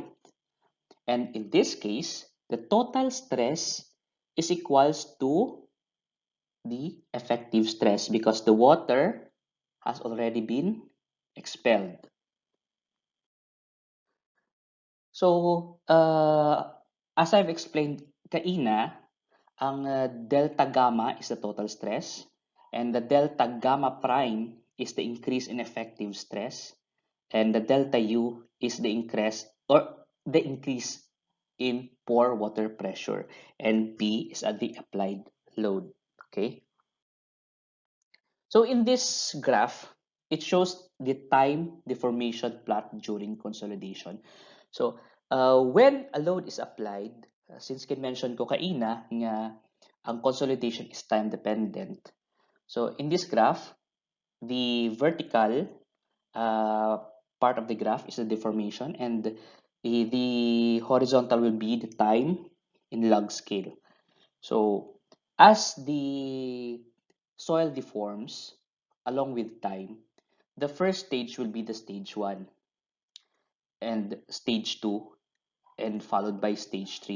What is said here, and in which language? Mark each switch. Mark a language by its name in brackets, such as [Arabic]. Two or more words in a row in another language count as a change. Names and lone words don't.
[English] And in this case, the total stress is equals to the effective stress because the water has already been expelled. So, as I've explained [Hiligaynon] kaina, ang [English] delta gamma is the total stress, and the delta gamma prime is the increase in effective stress, and the delta U is the increase in pore water pressure, and P is at the applied load. Okay. So in this graph, it shows the time deformation plot during consolidation. So when a load is applied, since mentioned [Hiligaynon] ko kaina nga ang [English] consolidation is time dependent. So in this graph, the vertical uh, part of the graph is the deformation, and the horizontal will be the time in log scale. So as the soil deforms along with time, the first stage will be the stage 1 and stage 2 and followed by stage 3.